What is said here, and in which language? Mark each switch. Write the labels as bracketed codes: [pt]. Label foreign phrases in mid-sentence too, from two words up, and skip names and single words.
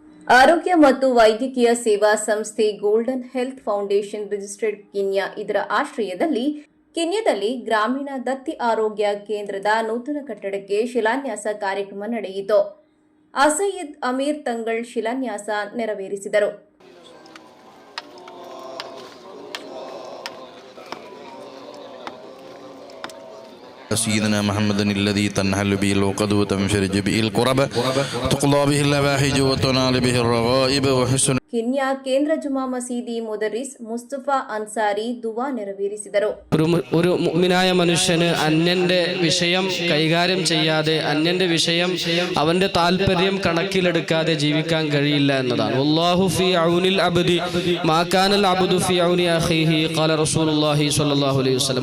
[kn] ಆರೋಗ್ಯ ಮತ್ತು ವೈದ್ಯಕೀಯ ಸೇವಾ ಸಂಸ್ಥೆ ಗೋಲ್ಡನ್ ಹೆಲ್ತ್ ಫೌಂಡೇಶನ್ ರಿಜಿಸ್ಟರ್ಡ್ ಕಿನ್ಯಾ ಇದರ ಆಶ್ರಯದಲ್ಲಿ ಕಿನ್ಯಾದಲ್ಲಿ ಗ್ರಾಮೀಣ ದತ್ತಿ ಆರೋಗ್ಯ ಕೇಂದ್ರದ ನೂತನ ಕಟ್ಟಡಕ್ಕೆ ಶಿಲಾನ್ಯಾಸ ಕಾರ್ಯಕ್ರಮ ನಡೆಯಿತು. ಅಸಯ್ಯದ್ ಅಮೀರ್ ತಂಗಳ್ ಶಿಲಾನ್ಯಾಸ ನೆರವೇರಿಸಿದರು. [ar] سيدنا محمد الذي تنحل به العقد وتنفرج به الكرب تقضى به الأواحج وتنال به الرغائب وحسن. [kn] ಕಿನ್ಯಾ ಕೇಂದ್ರ ಜುಮಾ ಮಸೀದಿ ಮುದರಿಸ್ മുസ്തഫಾ അൻസാരി ദുആ ನೆರವೇರಿಸಿದರು. [ml] ഒരു മുഅ്മിനായ മനുഷ്യന് അന്യന്റെ വിഷയം കൈകാര്യം ചെയ്യാതെ അന്യന്റെ വിഷയം അവന്റെ താൽപര്യം കണക്കിലെടുക്കാതെ ജീവിക്കാൻ കഴിയില്ല എന്നതാണ്. [ar] والله في عون العبد ما كان العبد في عون أخيه قال رسول الله صلى الله عليه وسلم.